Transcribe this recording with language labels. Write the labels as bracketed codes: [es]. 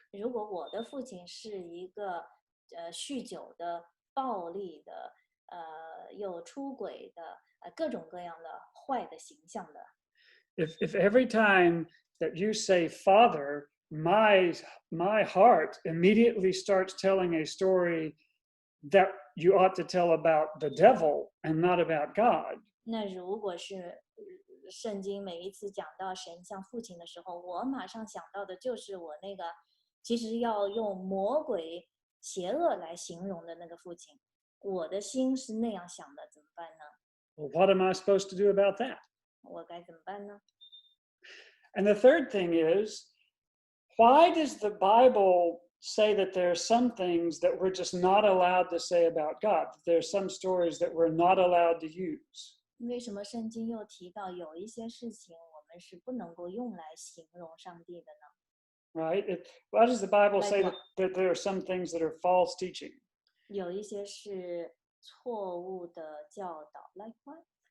[zh] 如果我的父亲是一个酗酒的、暴力的、有出轨的、各种各样的坏的形象的， [en] if every time that you say father, my heart immediately starts telling a story that you ought to tell about the devil and not about God, [zh] 那如果是圣经每一次讲到神像父亲的时候，我马上想到的就是我那个其实要用魔鬼邪恶来形容的那个父亲，我的心是那样想的，怎么办呢？ [en] well, what am I supposed to do about that? [zh] 我该怎么办呢？ [en] And the third thing is, why does the Bible say that there are some things that we're just not allowed to say about God? That there are some stories that we're not allowed to use? [zh] 为什么圣经又提到有一些事情我们是不能够用来形容上帝的呢？ [en] Right? Why does the Bible Like say what? that there are some things that are false teaching? [zh] 有一些是错误的教导 ， [en] like what？